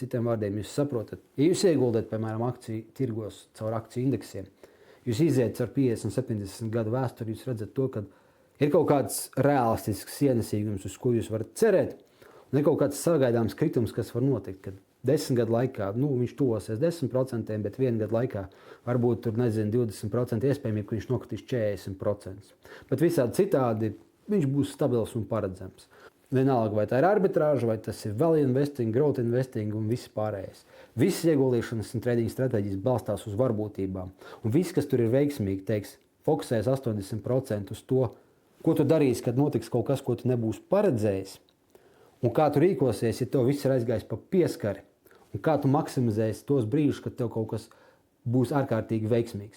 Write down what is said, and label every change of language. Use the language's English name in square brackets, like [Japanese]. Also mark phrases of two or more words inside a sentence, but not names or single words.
[Latvian] Citiem vārdiem, jūs saprotat, ja jūs ieguldat, piemēram, akciju tirgos caur akciju indeksiem, jūs iziet ar 50, 70 gadu vēsturi, jūs redzat to, ka ir kaut kāds realistisks ienesīgums, uz ko jūs varat cerēt, un ir kaut kāds sagaidāms kritums, kas var notikt, kad 10 gadu laikā, viņš tuvosies 10%, bet 1 gadu laikā varbūt tur, 20% iespējamība, ka viņš nokritīs 40%. Bet visādi citādi viņš būs stabils un paredzams. Vienalga, vai tā ir arbitrāža, vai tas ir [English] value investing, growth investing [Latvian] un viss pārējais. Visas ieguldīšanas un trading stratēģijas balstās uz varbūtībām. Un viss, kas tur ir veiksmīgi, fokusēs 80% uz to, ko tu darīsi, kad notiks kaut kas, ko tu nebūsi paredzējis. Un kā tu rīkosies, ja tev viss ir aizgājis pa pieskari, un kā tu maksimizēsi tos brīžus, kad tev kaut kas būs ārkārtīgi veiksmīgs.